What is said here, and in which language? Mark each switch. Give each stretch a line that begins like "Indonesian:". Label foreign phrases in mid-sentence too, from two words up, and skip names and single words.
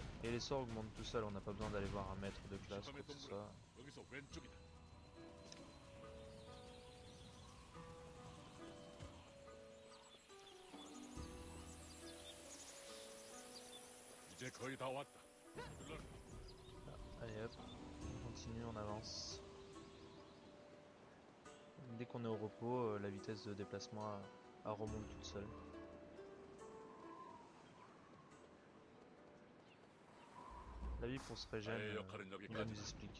French: Et les sorts augmentent tout seul, on n'a pas besoin d'aller voir un maître de classe ou quoi
Korean: 시험의
French: que ce
Korean: 동물은
French: soit.
Korean: 여기서 왼쪽이다. 이제 거의 다 왔다. 서둘러라.
French: Allez hop, on continue, on avance. Dès qu'on est au repos, la vitesse de déplacement remonte toute seule. La vie pour se régénérer, il va nous expliquer.